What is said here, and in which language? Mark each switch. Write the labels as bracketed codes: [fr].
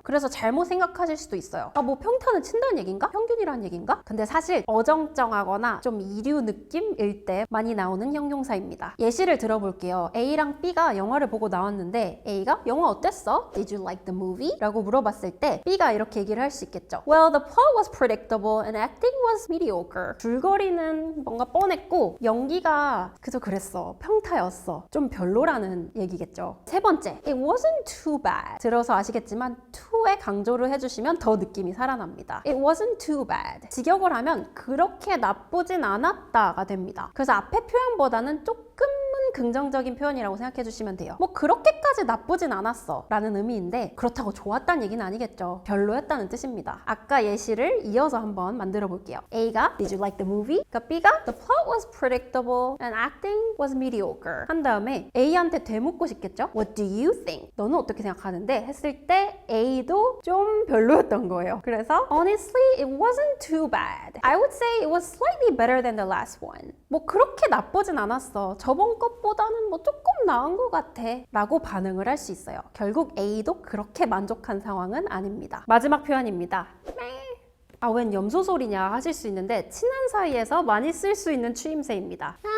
[ko] 그래서 잘못 생각하실 수도 있어요. 아, 뭐 평탄은 친다는 얘기인가? 평균이라는 얘기인가? 근데 사실 어정쩡하거나 좀 이류 느낌일 때 많이 나오는 형용사입니다. 예시를 들어볼게요. A랑 B가 영화를 보고 나왔는데 A가 영화 어땠어? [en] Did you like the movie? [ko] 라고 물어봤을 때 B가 이렇게 얘기를 할 수 있겠죠. [en] Well, the plot was predictable and acting was mediocre. [ko] 줄거리는 뭔가 뻔했고 연기가 그저 그랬어. 평타였어. 좀 별로라는 얘기겠죠. 세 번째, [en] it wasn't too bad. [ko] 들어서 아시겠지만 to에 강조를 해주시면 더 느낌이 살아납니다. [en] It wasn't too bad. [ko] 직역을 하면 그렇게 나쁘진 않았다가 됩니다. 그래서 앞에 표현보다는 조금은 긍정적인 표현이라고 생각해 주시면 돼요. 뭐 그렇게까지 나쁘진 않았어 라는 의미인데 그렇다고 좋았다는 얘기는 아니겠죠. 별로였다는 뜻입니다. 아까 예시를 이어서 한번 만들어 볼게요. [en] A가 Did you like the movie? [ko] 그러니까 [en] B가 The plot was predictable and acting was mediocre. [ko] 한 다음에 A한테 되묻고 싶겠죠? [en] What do you think? [ko] 너는 어떻게 생각하는데? 했을 때 A도 좀 별로였던 거예요. [en] 그래서 Honestly, it wasn't too bad. I would say it was slightly better than the last one. [ko] 뭐 그렇게 나쁘진 않았어. 저번 것보다는 뭐 조금 나은 것 같아 라고 반응을 할 수 있어요. 결국 A도 그렇게 만족한 상황은 아닙니다. 마지막 표현입니다. 아, 웬 염소 소리냐 하실 수 있는데 친한 사이에서 많이 쓸 수 있는 추임새입니다.